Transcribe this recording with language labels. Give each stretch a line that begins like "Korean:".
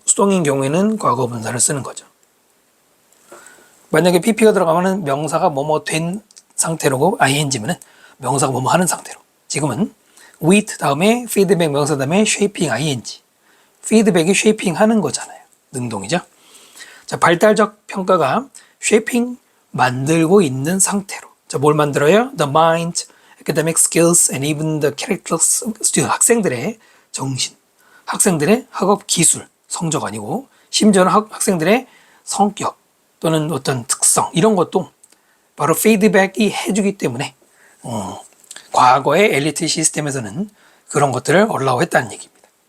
Korean: 수동인 경우에는 과거 분사를 쓰는 거죠. 만약에 pp가 들어가면 명사가 뭐뭐 된 상태로고 ing면은 명사가 뭐뭐 하는 상태로. 지금은 with 다음에 feedback 명사 다음에 shaping ing. feedback이 shaping 하는 거잖아요. 능동이죠. 자, 발달적 평가가 shaping 만들고 있는 상태로. 자, 뭘 만들어요?
English: The mind, academic skills, and even the characters of students.
Korean: 학생들의 정신, 학생들의 학업 기술, 성적 아니고, 심지어는 학생들의 성격 또는 어떤 특성, 이런 것도 바로 피드백이 해주기 때문에, 과거의 엘리트 시스템에서는 그런 것들을 올라오 했다는 얘기입니다.